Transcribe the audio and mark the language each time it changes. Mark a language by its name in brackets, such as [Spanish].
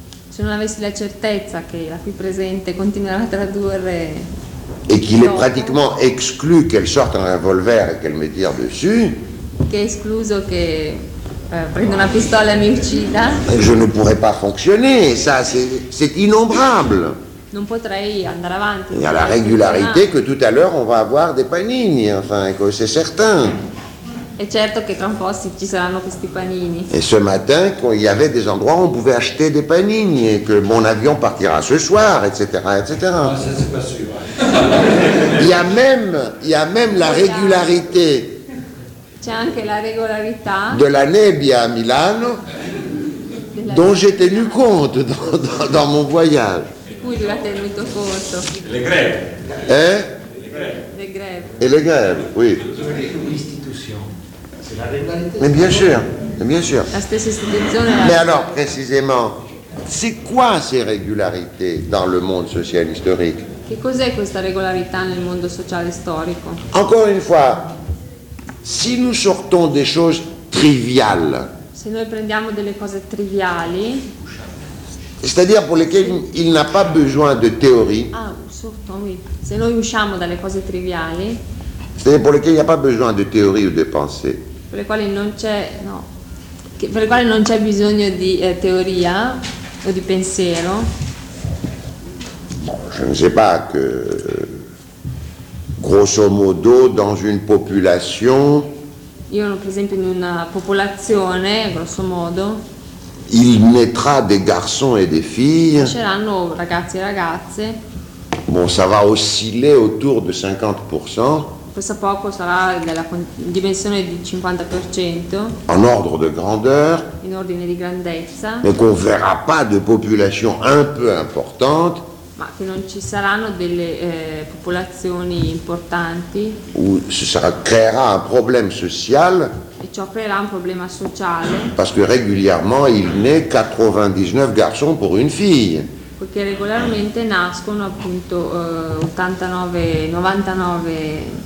[Italian] Se non avessi la certezza che la qui presente continuerà a tradurre. [French] Et qu'il est pratiquement exclu qu'elle sorte un revolver et qu'elle me tire dessus. [Italian] Che è escluso che prenda una pistola e mi uccida. [French] Je ne pourrais pas fonctionner, ça c'est innombrable. [Italian] Non potrei andare avanti. [French] Il y a la régularité che tout à l'heure on va avoir des panini, enfin, que c'est certain. [Italian] È certo che tra un po' ci saranno questi panini. [French] Et ce matin, il y avait des endroits où on pouvait acheter des panini, et que mon avion partira ce soir, etc., etc. Ça, c'est pas sûr. Il y a même la régularité. [Italian] C'è anche la regolarità. [French] De la [Italian] nebbia a Milano, [French] dont j'ai tenu compte dans mon voyage. Le grève. Hein? Le grève, oui. L'institution. C'est la régularité. Mais bien sûr, bien sûr. [Italian] La stessa istituzione. [French] Mais alors, précisément, c'est quoi ces régularités dans le monde social historique? [Italian] Che cos'è questa regolarità nel mondo sociale storico? [French] Encore une fois, si nous sortons des choses triviales. [Italian] Se noi prendiamo delle cose triviali. [French] C'est-à-dire pour lesquels il n'a pas besoin de théorie. Ah, surtout, oui. [Italian] Se noi usciamo dalle cose triviali. [French] C'est-à-dire pour lesquels il n'y a pas besoin de théorie ou de pensée. [Italian] Per le quali non c'è, no. Per le quali non c'è bisogno di teoria o di pensiero. [French] Bon, je ne sais pas que, grosso modo, dans une population. [Italian] Io, per esempio, in una popolazione, grosso modo. [French] Il naîtra des garçons et des filles. [Italian] C'erano ragazzi e ragazze. [French] Bon, ça va osciller autour de 50%. [Italian] Questo poco sarà della dimensione di 50%. [French] En ordre de grandeur. [Italian] In ordine di grandezza. [French] Mais qu'on verra pas de population un peu importante. [Italian] Ma che non ci saranno delle popolazioni importanti. [French] Où ce sera créera un problème social. [Italian] Et ciò creerà un problema sociale. [French] Parce que régulièrement il naît 99 garçons pour une fille. [Italian] Perché regolarmente nascono appunto 99